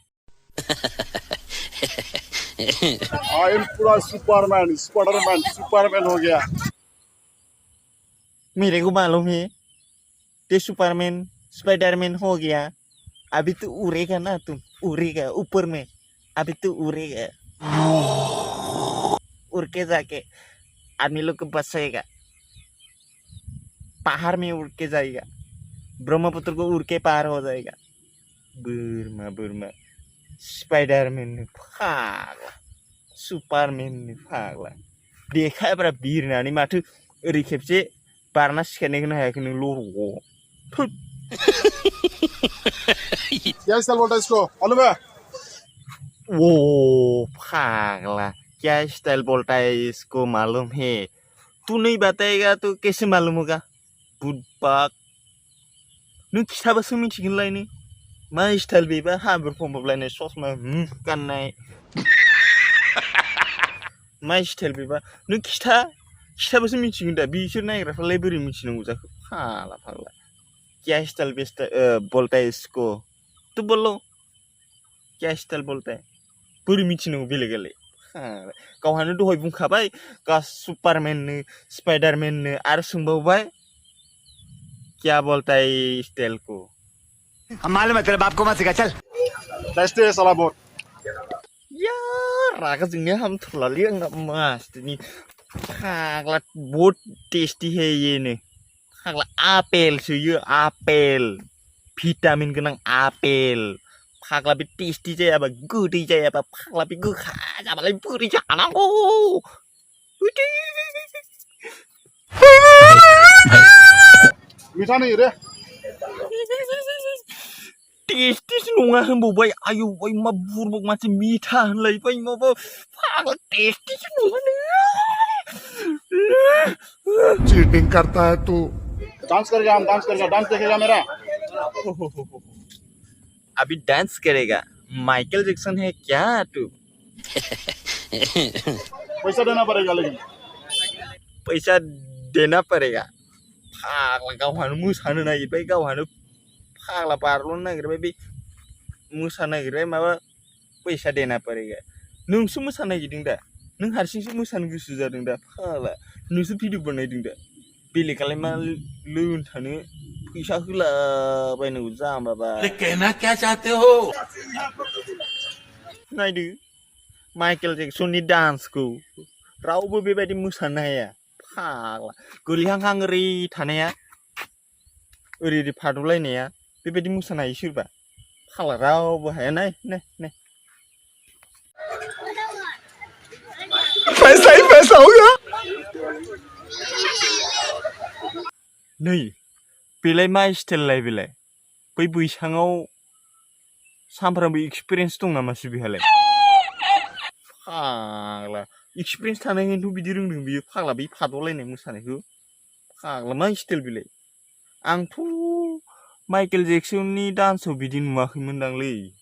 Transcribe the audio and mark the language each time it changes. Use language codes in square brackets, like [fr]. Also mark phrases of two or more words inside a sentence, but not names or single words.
[en] I am [hi] पूरा सुपरमैन हो गया मेरे को मालूम है ते सुपरमैन स्पाइडरमैन हो गया अभी तो उड़ेगा ना तुम उड़ेगा ऊपर में अभी तो उड़ेगा उड़ के जाके आदमी लोग को बचाएगा, पहाड़ में उड़ के जाएगा, ब्रह्मपुत्र को उड़ के पार हो जाएगा। [brx] बोरमा बोरमा स्पाइडरमैन ने फाग्ला सुपारमैन ने फाग्ला देखायब्रा बिरनानै माथो ओरै खेबसे बारना सिखारनायखौनो हायाखै नों लरग'। थुत। [hi] क्या स्टाइल बोलता है इसको मालूम है? वो पागला क्या स्टाइल बोलता है इसको मालूम है? तू नहीं बताएगा तो कैसे मालूम होगा? [brx] बुदबाक नों खिथाबासो मिथिगोनलाय नों मा स्टाइल बेबा हाब्रु फंबाबलायनाय ससमा गाननाय मा स्टाइल बेबा नों खिथाबासो मिथिगोन दा बिसोर नायग्राफ्रालाय बोरै मिथिनांगौ जाखो फाग्ला फाग्ला [hi] क्या स्टाइल बोलता है इसको तू बोलो क्या स्टाइल बोलता है [brx] बोरै मिथिनांगौ बेलेगालाय गावहानो दहाय बुंखाबाय सुपारमेननो स्पाइडारमेननो आरो सोंबावबाय [hi] क्या बोलता है स्टाइल को हम मालूम है तेरे बाप को मत सिखा चल टेस्टी है साला बहुत [brx] यार रागा जोंनिया हामथारलालै आंना मासथिनि फाग्ला [hi] बहुत टेस्टी है ये [brx] नो फाग्ला आपेल सोयो आपेल भिटामिन गोनां आपेल फाग्ला बे टेस्टी जायाबा गोदै जायाबा फाग्ला बे गोखा जाबालाय बोरै जानांगौ [hi] मीठा नहीं रे [brx] टेस्टीसो नङा होनबावबाय आयौ ओइ मा बुरबक मानसि मिठा होनलायबाय माबा फाग्ला टेस्टीसो नङानो [hi] चीटिंग करता है तू डांस करेगा हम डांस करेगा डांस देखेगा मेरा अभी डांस करेगा माइकल जैक्सन है क्या तू पैसा देना पड़ेगा लेकिन पैसा देना पड़ेगा [brx] फाग्ला गावहानो मोसानो नागिरबाय गावहानो फाग्ला बारल'नो नागिरबाय बे मोसानो नागिरबाय माबा पैसा देना पड़ेगा नोंसो मोसानो नागिरदों दा नों हारसिंसो मोसानो गोसो जादों दा फाग्ला नोंसो भिडिअ बानायदों दा बेलेगालाय मा लोन थानो पैसा होलाबायनांगौ जाम्बाबा [hi] कहना क्या चाहते हो [brx] नायदो माइकेल जेक्सननि डान्सखौ रावबो बेबायदि मोसानो हाया फाग्ला गोलैहांहां ओरै थानाया ओरै ओरै फादलायनाया बेबायदि मोसानो हायो सोरबा फाग्ला रावबो हाया नाय नाय नाय [hi] पैसा ही पैसा होगा [brx] नै बेलाय मा स्टाइललाय बेलाय बै बैसाङाव सानफ्रामबो एक्सपिरियेन्स दं नामासो बेहालाय फाग्ला एक्सपिरियेन्स थानायखायनोथ' बिदि रोंदों बियो फाग्ला बै फादलायनाय मोसानायखौ फाग्ला मा स्टाइल बेलाय आंथ' माइकेल जेक्सननि डान्सआव बिदि नुवाखैमोनदांलै